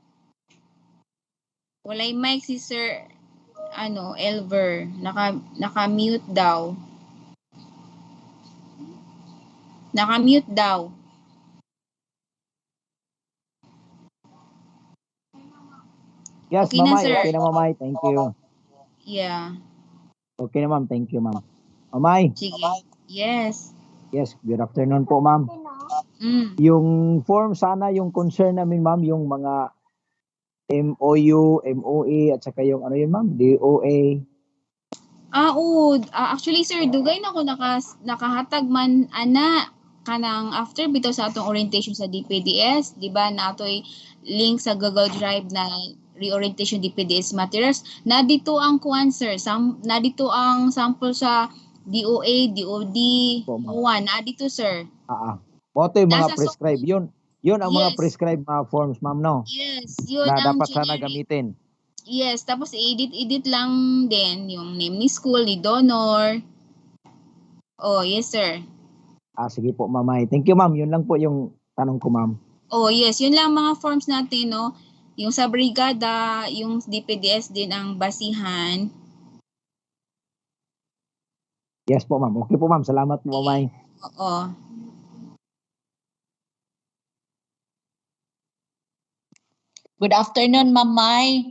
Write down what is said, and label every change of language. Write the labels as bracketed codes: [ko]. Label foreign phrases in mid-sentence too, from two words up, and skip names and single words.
[tl] Walay mic si Sir Elver. Naka-mute daw. Naka-mute daw. [en] Yes, [tl] okay na, Mamay. sir. Okay na, Mamay. [en] Thank you. Yeah. [tl] Okay na, ma'am. [en] Thank you, [tl] ma'am. Mamay. Sige. [en] Yes. Yes, good afternoon [tl] po, ma'am. Yung form sana, yung concern namin, ma'am, yung mga MOU, MOE, at saka yung ano yun, ma'am, DOA. Oo. [en] Actually, [ceb] sir, dugay na ko nakahatag man kanang [en] after bitaw [ceb] sa atong orientation sa DPDS, di ba, na ato'y link sa Google Drive na [en] reorientation DPDS materials. [tl] Na dito ang kuan, sir. Na dito ang sample sa DOA, DOD, OWA. Na dito, sir. Ito yung mga prescribed. Yun ang mga prescribed mga forms, ma'am, no? [en] Yes, yun [tl] na ang dapat generic. sana gamitin. Yes, tapos edit lang din yung name ni school, ni donor. [en] Oh, yes, sir. [tl] Sige po, Mamay. [en] Thank you, ma'am. [tl] Yun lang po yung tanong ko, ma'am. [en] Oh, yes. [tl] Yun lang mga forms natin, no? Yung sa brigada, yung DPDS din ang basihan. [en] Yes po, [tl] ma'am. Okay po, ma'am. Salamat po, Mamay. Oo. [en] Good afternoon, Ma'am Mai.